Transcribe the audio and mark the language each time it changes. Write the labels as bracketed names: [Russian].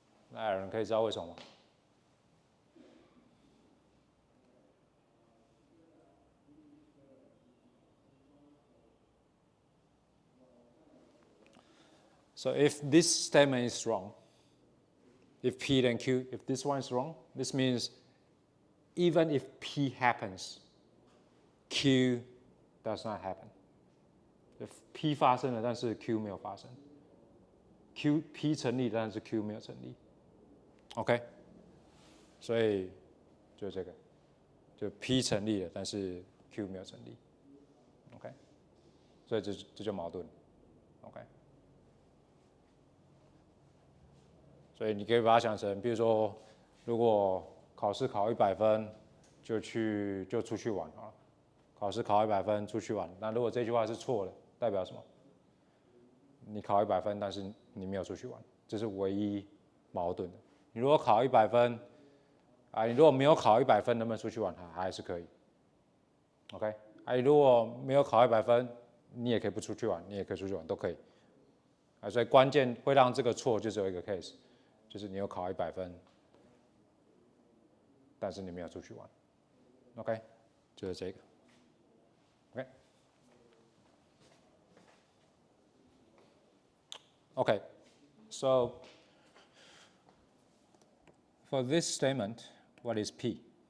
[Chinese] 那有人可以知道为什么吗？ [English] So if this statement is wrong, if P then Q, if this one is wrong, this means even if P happens, Q does not happen. If [Chinese] P 发生了，但是 Q 没有发生。P 成立，但是 Q 没有成立。 OK， 所以就这个，就 P 成立了，但是 Q 没有成立。 OK， 所以这就矛盾。OK。所以你可以把它想成，比如说，如果考试考100分，就出去玩啊。考试考100分出去玩，那如果这句话是错的，代表什么？你考100分，但是你没有出去玩，这是唯一矛盾的。你如果考100分，你如果没有考100分，能不能出去玩？还是可以。 OK， 你如果没有考100分，你也可以不出去玩，你也可以出去玩，都可以。所以关键会让这个错就只有一个 case。就是你有考100分，但是你没有出去玩 ，OK， 就是这个 ，OK， [English] so for this statement, what is P?